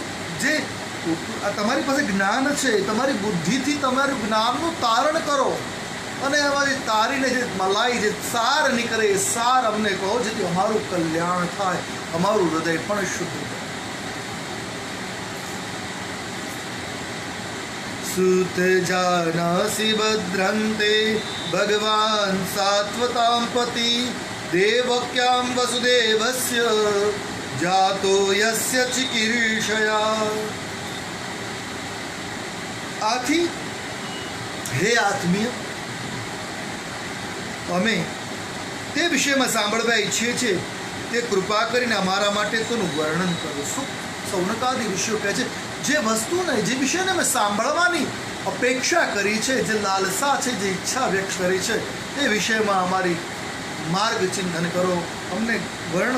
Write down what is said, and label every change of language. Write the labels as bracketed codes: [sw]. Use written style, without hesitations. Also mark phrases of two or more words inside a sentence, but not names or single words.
[gu] જે તમારી પાસે જ્ઞાન છે, તમારી બુદ્ધિથી તમારું જ્ઞાનનું તારણ કરો અને એમાંથી તારીને જે મલાઈ, જે સાર નીકળે એ સાર અમને કહો, જેથી અમારું કલ્યાણ થાય, અમારું હૃદય પણ શુદ્ધ થાય. [sa] सुत जानासि भद्रन्ते भगवान् सात्वतां पति देवक्यां वसुदेवस्य जातो यस्य चिकीर्षया. [gu] आથી હે આત્મીય, અમે તે વિષયમાં સાંભળવા ઈચ્છીએ છીએ તે કૃપા કરીને અમારા માટે તેનું વર્ણન કરો. સૌનકાદી ઋષિઓ કહે છે જે વસ્તુને, જે વિષયને અમે સાંભળવાની અપેક્ષા કરી છે, જે લાલસા છે, જે ઈચ્છા વ્યક્ત કરી છે, તે વિષયમાં અમારી માર્ગ ચિંતન કરો, અમને વર્ણો.